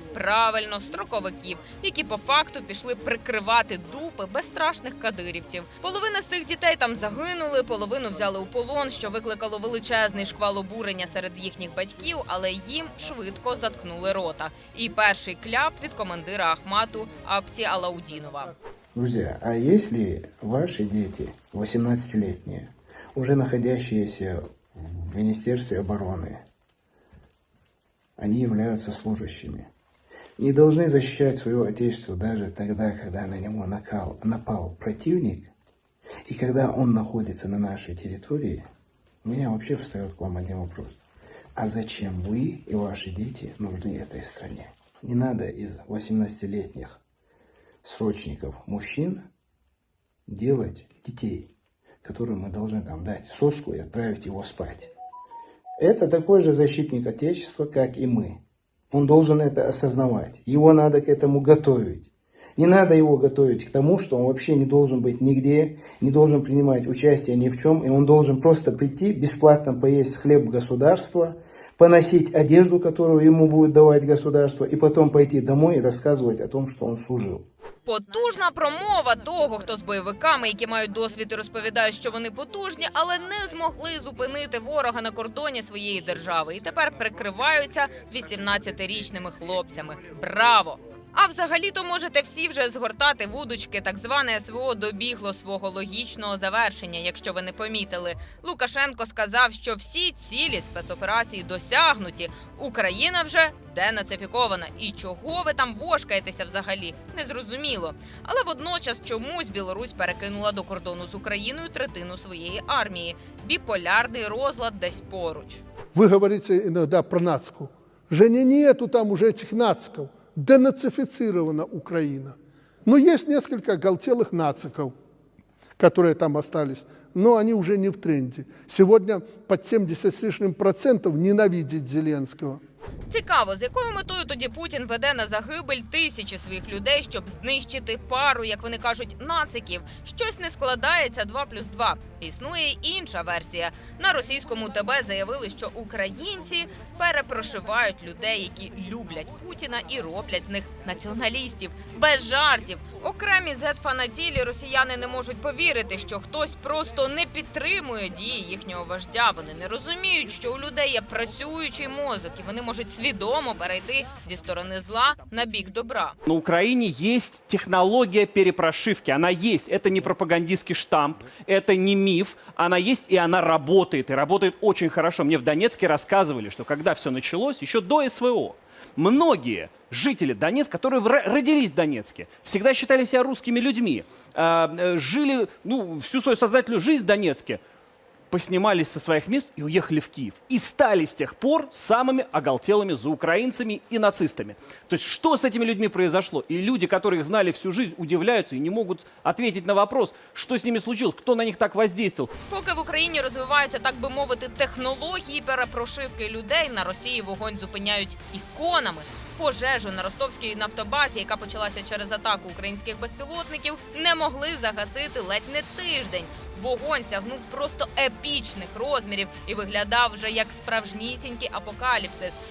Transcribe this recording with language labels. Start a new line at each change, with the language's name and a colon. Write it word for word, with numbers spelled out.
Ukrainian: Правильно, строковиків, які по факту пішли прикривати дупи безстрашних кадирівців. Половина з цих дітей там загинули, половину взяли у полон, що викликало величезний шквал обурення серед їхніх батьків, але їм швидко заткнули рота. І перший кляп від командира Ахмату Апти Алаудинова.
Russian: Друзья, а если ваши дети, восемнадцатилетние, уже находящиеся в Министерстве обороны, они являются служащими, не должны защищать свое отечество даже тогда, когда на него накал, напал противник, и когда он находится на нашей территории, у меня вообще встает к вам один вопрос. А зачем вы и ваши дети нужны этой стране? Не надо из восемнадцатилетних срочников мужчин делать детей, которым мы должны там дать соску и отправить его спать. Это такой же защитник Отечества, как и мы. Он должен это осознавать. Его надо к этому готовить. Не надо его готовить к тому, что он вообще не должен быть нигде, не должен принимать участие ни в чем, и он должен просто прийти, бесплатно поесть хлеб государства, поносить одежду, которую ему будет давать государство, и потом пойти домой и рассказывать о том, что он служил.
Ukrainian: Потужна промова того, хто з бойовиками, які мають досвід і розповідають, що вони потужні, але не змогли зупинити ворога на кордоні своєї держави. І тепер прикриваються вісімнадцятирічними хлопцями. Браво! А взагалі-то можете всі вже згортати вудочки, так зване СВО добігло свого логічного завершення, якщо ви не помітили. Лукашенко сказав, що всі цілі спецоперації досягнуті, Україна вже денацифікована. І чого ви там вошкаєтеся взагалі? Незрозуміло. Але водночас чомусь Білорусь перекинула до кордону з Україною третину своєї армії. Біполярний розлад десь поруч.
Russian: Ви говорите іноді про нацку. Вже не нету там уже цих нацків. Денацифицирована Украина. Но есть несколько оголтелых нациков, которые там остались, но они уже не в тренде. Сегодня под семьдесят с лишним процентов ненавидят Зеленского.
Ukrainian: Цікаво, з якою метою тоді Путін веде на загибель тисячі своїх людей, щоб знищити пару, як вони кажуть, нациків. Щось не складається два плюс два. Існує й інша версія. На російському ТБ заявили, що українці перепрошивають людей, які люблять Путіна і роблять з них націоналістів. Без жартів. Окремі зет-фанатілі росіяни не можуть повірити, що хтось просто не підтримує дії їхнього вождя. Вони не розуміють, що у людей є працюючий мозок, і вони можуть свідомо перейти зі сторони зла на бік добра.
Russian: На Украине есть технология перепрошивки. Она есть. Это не пропагандистский штамп, это не миф. Она есть, и она работает. И работает очень хорошо. Мне в Донецке рассказывали, что когда все началось, еще до СВО, многие жители Донецка, которые родились в Донецке, всегда считали себя русскими людьми, жили ну, всю свою сознательную жизнь в Донецке, поснимались со своих мест и уехали в Киев. И стали с тех пор самыми оголтелыми заукраинцами и нацистами. То есть что с этими людьми произошло? И люди, которые их знали всю жизнь, удивляются и не могут ответить на вопрос, что с ними случилось, кто на них так воздействовал.
Ukrainian: Поки в Україні розвиваються, так би мовити, технології перепрошивки людей, на Росії вогонь зупиняють іконами. Пожежу на ростовській нафтобазі, яка почалася через атаку українських безпілотників, не могли загасити ледь не тиждень. Вогонь сягнув просто епічних розмірів і виглядав вже як справжнісінький апокаліпсис.